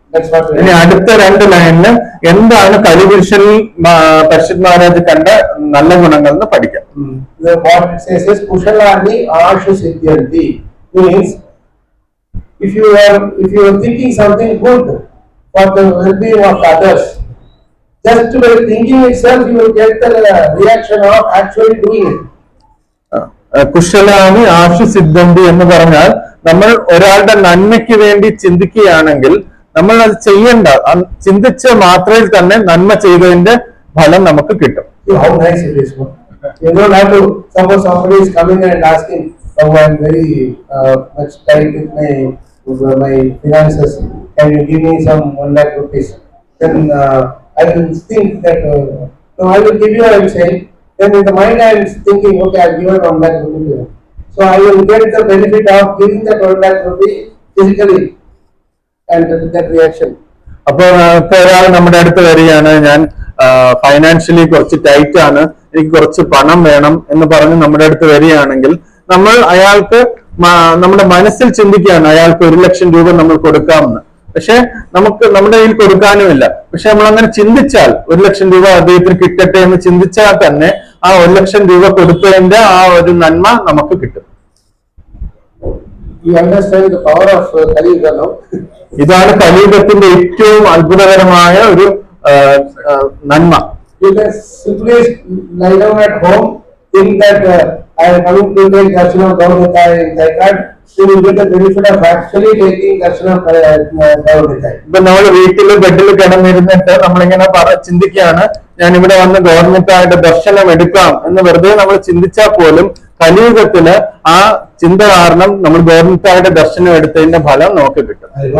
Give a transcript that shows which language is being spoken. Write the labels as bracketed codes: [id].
[en] That's what we [ml] ഇനി അടുത്ത 2 ലൈനില് എന്താണ് കലിപുരുഷനിൽ പരിഷിത് മഹാരാജ് കണ്ട നല്ല ഗുണങ്ങൾ എന്ന് പഠിക്കാം. [en] What it says is Kushalani Ashu Siddhyanti, means if you are thinking something good for the well-being of others, just by thinking itself you will get the reaction of actually doing it. [ml] കുശലാനി ആശു സിദ്ധന്തി എന്ന് പറഞ്ഞാൽ നമ്മൾ ഒരാളുടെ നന്മയ്ക്ക് വേണ്ടി ചിന്തിക്കുകയാണെങ്കിൽ നമ്മൾ അത് ചെയ്യേണ്ട, ചിന്തിച്ച മാത്രയിൽ തന്നെ നന്മ ചെയ്തതിന്റെ ഫലം നമുക്ക് കിട്ടും. [en] How nice it is. You don't have to, suppose somebody is coming and asking, oh, I am very much tight with my finances, can you give me some 1 lakh rupees? Then I will think that, no, I will give you, I will say, then in the mind I am thinking, okay, I have given 1 lakh rupees. So I will get the benefit of giving that 1 lakh rupees physically and that reaction. [ml] അപ്പൊ ഇപ്പൊ ഒരാൾ നമ്മുടെ അടുത്ത് വരികയാണ്, ഞാൻ financially കുറച്ച് tight ആണ്, എനിക്ക് കുറച്ച് പണം വേണം എന്ന് പറഞ്ഞ് നമ്മുടെ അടുത്ത് വരികയാണെങ്കിൽ നമ്മൾ അയാൾക്ക് നമ്മുടെ മനസ്സിൽ ചിന്തിക്കുകയാണ് അയാൾക്ക് 1 ലക്ഷം രൂപ നമ്മൾ കൊടുക്കാമെന്ന്. പക്ഷെ നമുക്ക് നമ്മുടെ കയ്യിൽ കൊടുക്കാനുമില്ല. പക്ഷെ നമ്മൾ അങ്ങനെ ചിന്തിച്ചാൽ 1 ലക്ഷം രൂപ അദ്ദേഹത്തിന് കിട്ടട്ടെ എന്ന് ചിന്തിച്ചാൽ തന്നെ ആ 1 ലക്ഷം രൂപ കൊടുത്തതിന്റെ ആ ഒരു നന്മ നമുക്ക് കിട്ടും. [en] You understand the power of Kali Yuga now? [ml] ഇതാണ് കലിയുഗത്തിന്റെ ഏറ്റവും അത്ഭുതകരമായ ഒരു നന്മ. [en] You can simply lie down at home, think that I am coming to take darshan of Gaudita in Thaikad, you will get the benefit of actually taking darshan of Gaudita. [ml] ഇപ്പൊ നമ്മൾ വീട്ടില് ബെഡിൽ കിടന്നിരുന്നിട്ട് നമ്മളിങ്ങനെ ചിന്തിക്കുകയാണ് ഞാൻ ഇവിടെ വന്ന് ഗവൺമെന്റായിട്ട് ദർശനം എടുക്കാം എന്ന് വെറുതെ നമ്മൾ ചിന്തിച്ചാൽ പോലും കലിയുഗത്തില് ആ ചിന്ത കാരണം നമ്മൾ ഗവൺമെന്റായിട്ട് ദർശനം എടുത്തതിന്റെ ഫലം നമുക്ക് കിട്ടും.